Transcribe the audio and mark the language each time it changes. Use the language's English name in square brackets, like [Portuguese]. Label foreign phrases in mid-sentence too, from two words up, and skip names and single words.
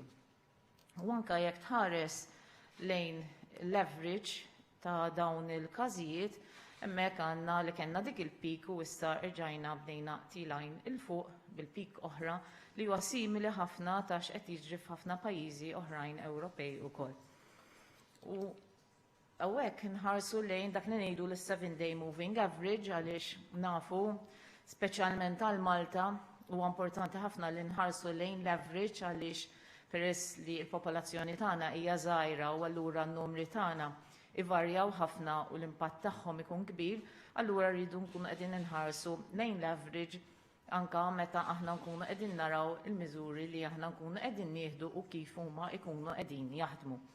[Maltese] U anke jekk tħares lejn l-average ta' dawn il-każijiet, hemmhekk għandna li kellna dik il-peak u issa rġajna bdejna tilajn il-fuq bil-peak oħra li huwa simili ħafna ta' x'qed jiġri f'ħafna pajjiżi oħrajn Ewropej ukoll. U hawnhekk inħarsu lejn dak li ngħidu l- [English] 7-day moving average [Maltese] għaliex nafu speċjalment għal Malta huwa importanti ħafna li nħarsu lejn l-average għaliex peress li l-popolazzjoni tagħna hija żgħira u allura n-numri tagħna ivarjaw ħafna u l-impatt tagħhom ikun kbir, allura rridu nkunu qegħdin inħarsu lejn l-average anke meta aħna nkunu qegħdin naraw il-miżuri li aħna nkunu qegħdin nieħdu u kif huma jkunu qegħdin jaħdmu.